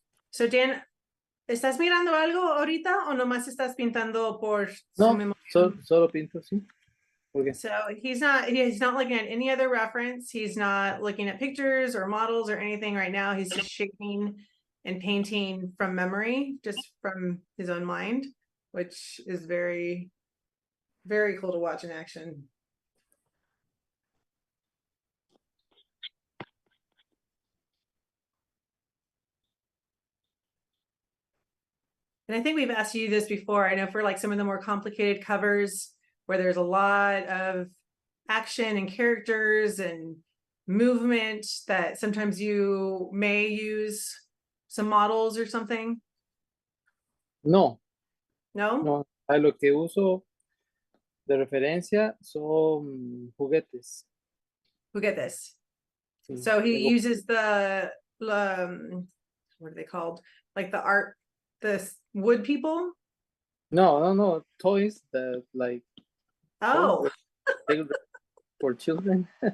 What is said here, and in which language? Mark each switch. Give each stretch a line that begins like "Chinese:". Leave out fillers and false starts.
Spanish: So Dan, ¿estás mirando algo ahorita o nomás estás pintando por su No, memoria? solo pinto, sí. Okay.
English: So he's not looking at any other reference. He's not looking at pictures or models or anything right now. He's just shaping and painting from memory, just from his own mind, which is very, very cool to watch in action. And I think we've asked you this before. I know for like some of the more complicated covers, where there's a lot of action and characters and movement that sometimes you may use some models or something?
Spanish: No,
English: No?
Spanish: no. A lo que uso de referencia son juguetes.
English: Who get this?
Spanish: Sí,
English: So he
Spanish: tengo-
English: uses the what are they called? Like the wood people? no, toys that like Oh, they for children.